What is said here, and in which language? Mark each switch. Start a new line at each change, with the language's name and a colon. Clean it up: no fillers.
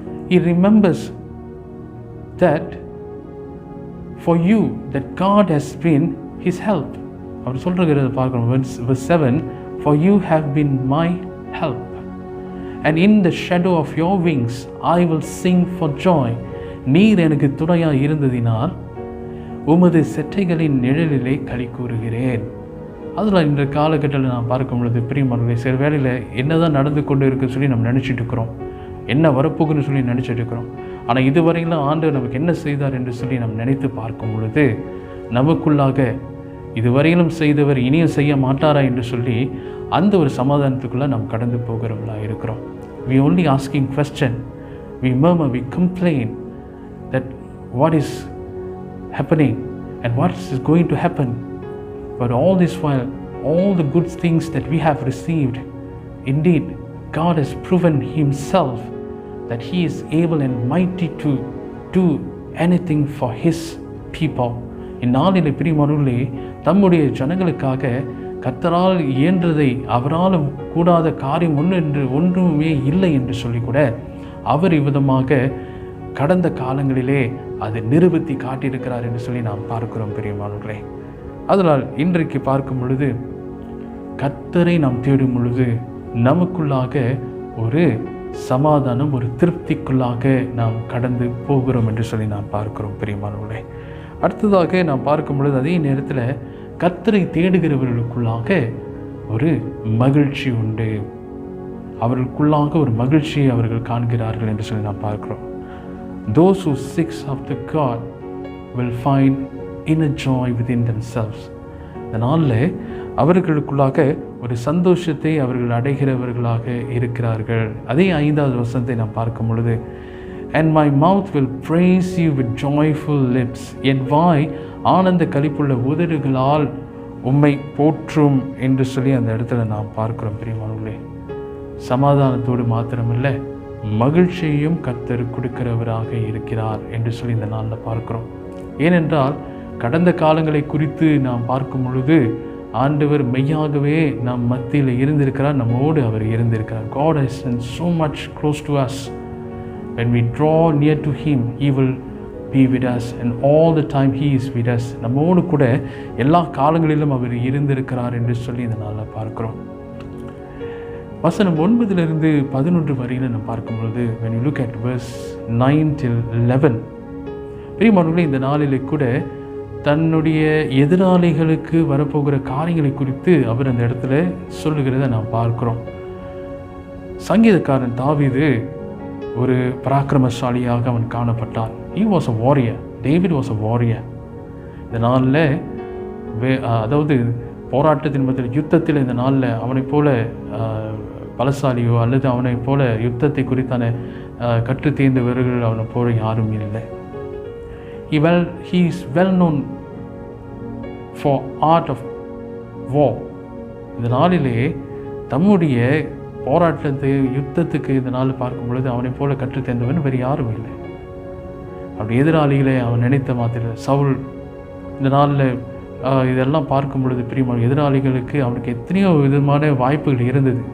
English: He remembers that for you that God has been his help.
Tamil: அவர் சொல்கிறத பார்க்கணும்.
English: Verse 7, for you have been my help, and in the shadow of your wings I will sing for joy.
Tamil: நீர் எனக்கு துணையாக இருந்ததினால் உமது செட்டைகளின் நிழலிலே களி கூறுகிறேன். அதில் இந்த காலகட்டத்தில் நான் பார்க்கும் பொழுது பிரியமானவர்களே, சில வேளையில் என்ன தான் நடந்து கொண்டு இருக்குன்னு சொல்லி நம்ம நினச்சிட்டு இருக்கிறோம், என்ன வரப்போகுன்னு சொல்லி நினச்சிட்டு இருக்கிறோம். ஆனால் இதுவரையிலும் ஆண்டவர் நமக்கு என்ன செய்தார் என்று சொல்லி நம்ம நினைத்து பார்க்கும் பொழுது நமக்குள்ளாக இதுவரையிலும் செய்தவர் இனியும் செய்ய மாட்டாரா என்று சொல்லி அந்த ஒரு சமாதானத்துக்குள்ளே நாம் கடந்து போகிறவர்களாக இருக்கிறோம்.
English: We only asking question, we murmur, we complain that what is happening and what is going to happen. But all this while, all the good things that we have received, indeed God has proven himself that he is able and mighty to do anything for his people.
Tamil: இந்நாளில் பிரியமானவர்களே, தம்முடைய ஜனங்களுக்காக கர்த்தரால் இயன்றதை அவரால் கூடாத காரியம் ஒன்றுமே இல்லை என்று சொல்லி கூட அவர் இவ்விதமாக கடந்த காலங்களிலே அதை நிரூபித்து காட்டியிருக்கிறார் என்று சொல்லி நாம் பார்க்கிறோம் பிரியமானவர்களே. அதனால் இன்றைக்கு பார்க்கும் பொழுது கர்த்தரை நாம் தேடும் பொழுது நமக்குள்ளாக ஒரு சமாதானம், ஒரு திருப்திக்குள்ளாக நாம் கடந்து போகிறோம் என்று சொல்லி நாம் பார்க்கிறோம் பிரியமானவர்களே. அடுத்ததாக நாம் பார்க்கும் பொழுது அதே நேரத்தில் கர்த்தரை தேடுகிறவர்களுக்குள்ளாக ஒரு மகிழ்ச்சி உண்டு. அவர்களுக்குள்ளாக ஒரு மகிழ்ச்சியை அவர்கள் காண்கிறார்கள் என்று சொல்லி நாம் பார்க்கிறோம்.
English: Those who seek after God will find inner joy within themselves.
Tamil: அதனால் அவர்களுக்குள்ளாக ஒரு சந்தோஷத்தை அவர்கள் அடைகிறவர்களாக இருக்கிறார்கள். அதே 5வது வசனத்தை நாம் பார்க்கும் பொழுது,
English: and my mouth will praise you with joyful lips.
Tamil: என் வாய் ஆனந்த களிப்புள்ள உதடுகளால் உம்மை போற்றும் என்று சொல்லி அந்த இடத்துல நாம் பார்க்கிறோம் பிரியமானவர்களே. சமாதானத்தோடு மாத்திரமில்லை, மகிழ்ச்சியையும் கர்த்தர் கொடுக்கிறவராக இருக்கிறார் என்று சொல்லி இந்த நாளில் பார்க்கிறோம். ஏனென்றால் கடந்த காலங்களை குறித்து நாம் பார்க்கும் பொழுது ஆண்டவர் மெய்யாகவே நம் மத்தியில் இருந்திருக்கிறார், நம்மோடு அவர் இருந்திருக்கிறார்.
English: God has been so much close to us. When we draw near to him, he will be with us, and all the time he is with us.
Tamil: நம்மோடு கூட எல்லா காலங்களிலும் அவர் இருந்திருக்கிறார் என்று சொல்லி இந்த நாளில் பார்க்கிறோம். வசனம் 9-11 வரையில் நாம் பார்க்கும்பொழுது,
English: when you look at verse 9-11,
Tamil: பிரியமானவர்களே, இந்த நாளிலே கூட தன்னுடைய எதிராளிகளுக்கு வரப்போகிற காரியங்களை குறித்து அவர் அந்த இடத்துல சொல்லுகிறத நாம் பார்க்கிறோம். சங்கீதக்காரன் தாவீது ஒரு பராக்கிரமசாலியாக அவன் காணப்பட்டான்.
English: He was a warrior.
Tamil: David was a warrior. இந்த நாளில் அதாவது போராட்டத்தின் மத்தியில், யுத்தத்தில் இந்த நாளில் அவனை போல பலசாலியோ அல்லது அவனை போல யுத்தத்தை குறித்தான கற்று தேர்ந்தவர்கள் அவனை போல யாரும் இல்லை.
English: He is well known for art of war.
Tamil: இந்த நாளிலே தம்முடைய போராட்டத்தை, யுத்தத்துக்கு இந்த நாள் பார்க்கும் பொழுது அவனை போல கற்று தேர்ந்தவன் வேறு யாரும் இல்லை. அப்படி எதிராளிகளை அவன் நினைத்த மாத்திர சவுல் இந்த நாளில் இதெல்லாம் பார்க்கும் பொழுது பிரியமான எதிராளிகளுக்கு அவனுக்கு எத்தனையோ விதமான வாய்ப்புகள் இருந்தது.